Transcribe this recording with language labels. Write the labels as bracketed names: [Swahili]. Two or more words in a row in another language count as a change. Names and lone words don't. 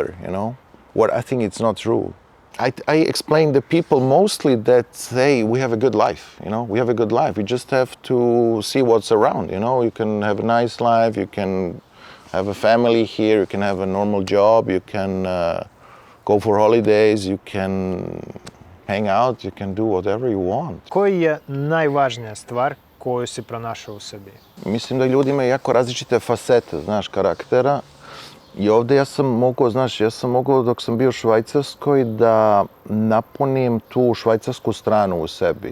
[English] What I think it's not true. I explain to people mostly that, hey, we have a good life, we have a good life. We just have to see what's around, you can have a nice life, you can have a family here, you can have a normal job, you can go for holidays, you can hang out, you can do whatever you want. [Serbian] Koja je najvažnija stvar koju si pronašao u Srbiji? Mislim da ljudi imaju jako različite fasete, karaktera. I ovdje ja sam mogao dok sam bio u Švajcarskoj da napunim tu švajcarsku stranu u sebi.